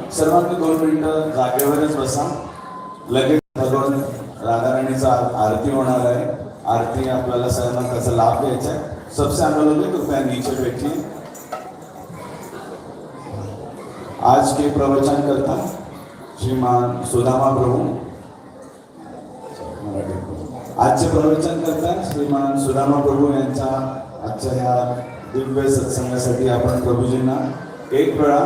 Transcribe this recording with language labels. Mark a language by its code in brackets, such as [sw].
[mr] सर्वांनी 2 मिनिटं जागेवरच बसा. लगेच भगवान राधाराणीचा आरती होणार आहे. आरती आपल्याला सर्वांना त्याचा लाभ घ्यायचा आहे. [hi] सबसे आगे लोग कृपया नीचे बैठिए. आज के प्रवचन करता श्रीमान सुदामा प्रभू. [mr] आजचे प्रवचन करता श्रीमान सुदामा प्रभू यांच्या आजच्या या दिव्य सत्संगासाठी आपण प्रभूजींना एक वेळा